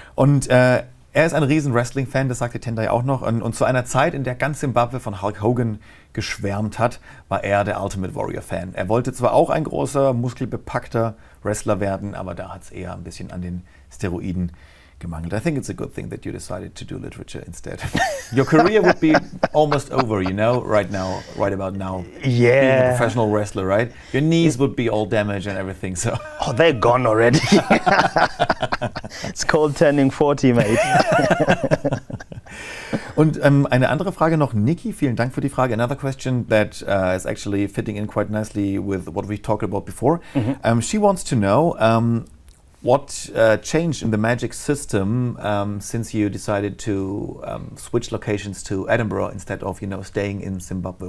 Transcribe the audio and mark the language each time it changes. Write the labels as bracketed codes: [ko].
[de] Und er ist ein riesen Wrestling-Fan, das sagte Tendai auch noch. Und zu einer Zeit, in der ganz Zimbabwe von Hulk Hogan geschwärmt hat, war er der Ultimate Warrior-Fan. Er wollte zwar auch ein großer, muskelbepackter Wrestler werden, aber da hat es eher ein bisschen an den Steroiden gemangelt. [en] I think it's a good thing that you decided to do literature instead. Your career would be almost over, you know, right about now. Yeah. Being a professional wrestler, right? Your knees would be all damaged and everything, so. Oh, they're gone already. It's called turning 40, mate. [de] Und eine andere Frage noch, Nikki, vielen Dank für die Frage. [en] Another question that is actually fitting in quite nicely with what we talked about before. She wants to know what changed in the magic system since you decided to switch locations to Edinburgh instead of, you know, staying in Zimbabwe.